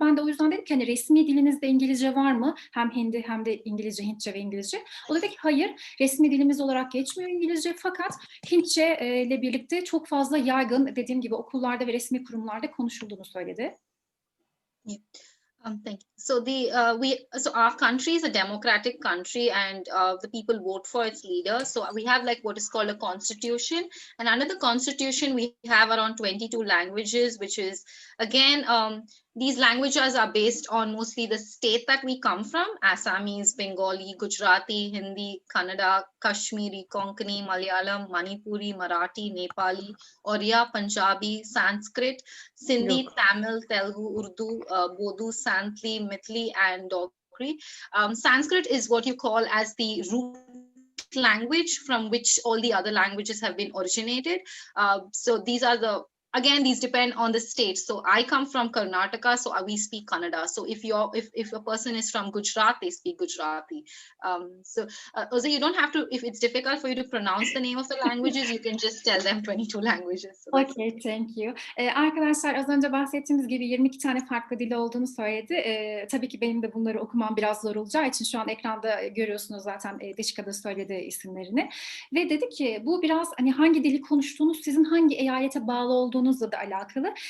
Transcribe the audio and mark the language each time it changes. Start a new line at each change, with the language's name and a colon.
Turkish: Ben de o yüzden dedim ki hani resmi dilinizde İngilizce var mı? Hem Hindi hem de İngilizce, Hintçe ve İngilizce. O dedi ki hayır, resmi dilimiz olarak geçmiyor İngilizce, fakat Hintçe ile birlikte çok fazla yaygın, dediğim gibi okullarda ve resmi kurumlarda konuşulduğunu söyledi.
English: Yeah. Thank you. So our country is a democratic country, and the people vote for its leader. So we have like what is called a constitution, and under the constitution we have around 22 languages, which is again these languages are based on mostly the state that we come from: Assamese, Bengali, Gujarati, Hindi, Kannada, Kashmiri, Konkani, Malayalam, Manipuri, Marathi, Nepali, Oriya, Punjabi, Sanskrit, Sindhi, Tamil, Telugu, Urdu, Bodu, Santli, Mithili, and Dogri. Sanskrit is what you call as the root language from which all the other languages have been originated. So these are again, these depend on the state. So I come from Karnataka, so we speak Kannada. So if a person is from Gujarat, they speak Gujarati. So you don't have to, if it's difficult for you to pronounce the name of the languages, you can just tell them 22 languages. So Okay, thank you.
Turkish: Arkadaşlar az önce bahsettiğimiz gibi 22 tane farklı dili olduğunu söyledi. Tabii ki benim de bunları okumam biraz zor olacağı için şu an ekranda görüyorsunuz zaten Deeksha da söyledi isimlerini. Ve dedi ki bu biraz hani hangi dili konuştuğunuz, sizin hangi eyalete bağlı olduğunuzla da alakalı.